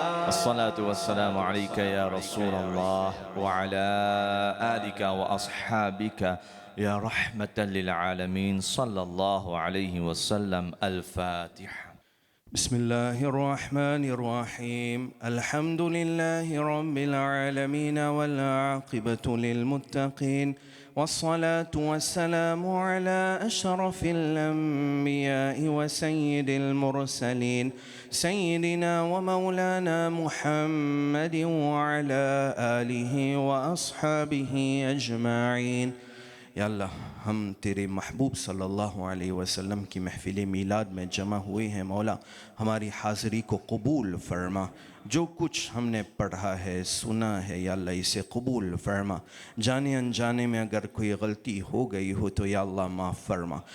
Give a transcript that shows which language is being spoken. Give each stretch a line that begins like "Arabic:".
Arabic: الصلاة والسلام عليك يا رسول الله وعلى آلك وأصحابك يا رحمة للعالمين صلى الله عليه وسلم. الفاتحة. بسم الله الرحمن الرحيم. الحمد لله رب العالمين والعاقبة للمتقين والصلاة والسلام على أشرف الأنبياء وسيد المرسلين سيدنا ومولانا محمد وعلى آله وأصحابه أجمعين.
Urdu: یا اللہ ہم تیرے محبوب صلی اللہ علیہ وسلم کی محفل میلاد میں جمع ہوئے ہیں مولا، ہماری حاضری کو قبول فرما. جو کچھ ہم نے پڑھا ہے سنا ہے یا اللہ اسے قبول فرما. جانے انجانے میں اگر کوئی غلطی ہو گئی ہو تو یا اللہ معاف فرما.